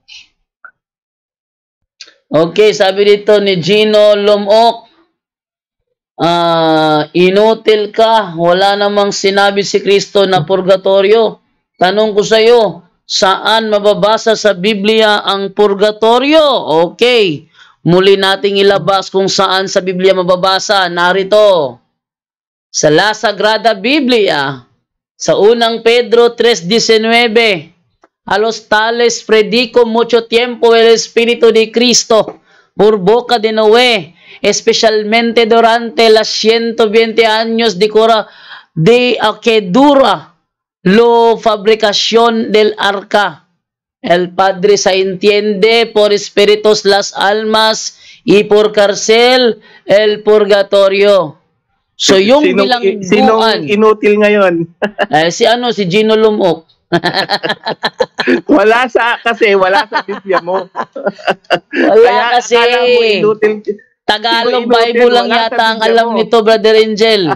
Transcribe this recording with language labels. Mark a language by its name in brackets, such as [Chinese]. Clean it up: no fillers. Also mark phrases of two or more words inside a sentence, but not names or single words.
[Filipino] Okay, sabi dito ni Gino Lumok, inutil ka, wala namang sinabi si Kristo na purgatorio. Tanong ko sa iyo, saan mababasa sa Biblia ang purgatorio? Okay, muli nating ilabas kung saan sa Biblia mababasa. Narito, sa La Sagrada Biblia, Sa unang Pedro 3:19, [Spanish] a los tales predico mucho tiempo el Espíritu de Cristo por boca de Noé, especialmente durante las 120 años que dura la fabricación del arca. El Padre se entiende por espíritus las almas y por cárcel el purgatorio. [Filipino] So yung bilangguan, sinong inutil ngayon? si Gino Lumok. wala sa Biblia mo. Wala kasi. Akala mo inutil. Tagalog Bible lang yata ang alam nito, Brother Angel.